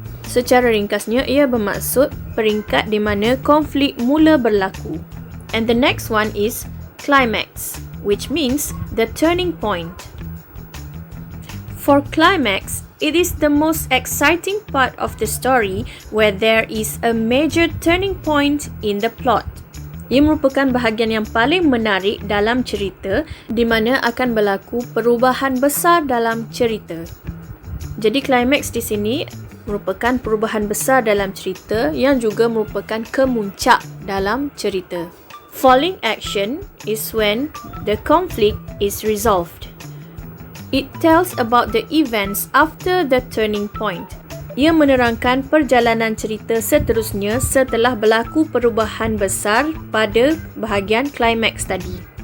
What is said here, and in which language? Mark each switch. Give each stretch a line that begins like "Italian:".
Malay: Secara ringkasnya, ia bermaksud peringkat di mana konflik mula berlaku.
English: And the next one is climax, which means the turning point. For climax, it is the most exciting part of the story where there is a major turning point in the plot.
Malay: Ia merupakan bahagian yang paling menarik dalam cerita di mana akan berlaku perubahan besar dalam cerita. Jadi climax di sini merupakan perubahan besar dalam cerita yang juga merupakan kemuncak dalam cerita.
English: Falling action is when the conflict is resolved. It tells about the events after the turning point.
Malay: Ia menerangkan perjalanan cerita seterusnya setelah berlaku perubahan besar pada bahagian climax tadi.